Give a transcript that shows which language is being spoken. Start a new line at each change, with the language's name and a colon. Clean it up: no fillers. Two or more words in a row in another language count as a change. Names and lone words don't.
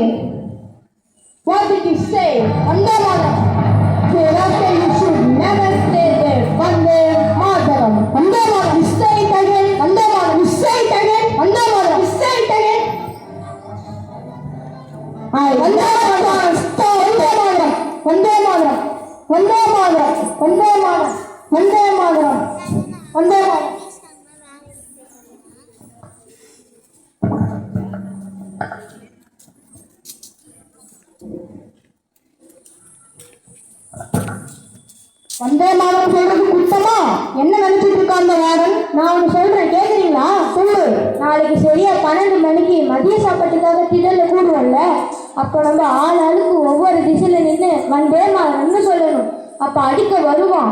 English: What did you say? Vande Mataram. Hereafter you should never stay there. Vande Mataram. Vande Mataram. You say it again. Vande Mataram. You say it again. Vande Mataram. You say it again. Vande Mataram. Stop. Vande Mataram. Vande Mataram. Vande Mataram. Vande Mataram.
Tamil: Vande Mataram. Vande Mataram. வந்தே மாதம் சொல்றது குத்தமா? என்ன நினைச்சிட்டு இருக்கா அந்த வார்டன்? நான் ஒன்று சொல்றேன், கேக்குறீங்களா? சொல்லு. நாளைக்கு சரியா 12 மணிக்கு மதிய சாப்பாட்டுக்காக திடல்ல கூடுவோம்ல, அப்போ நம்ம ஆளுக்கு ஒவ்வொரு திசையில நின்று வந்தே மாதம்னு சொல்லணும். அப்ப அடிக்க வருவான்.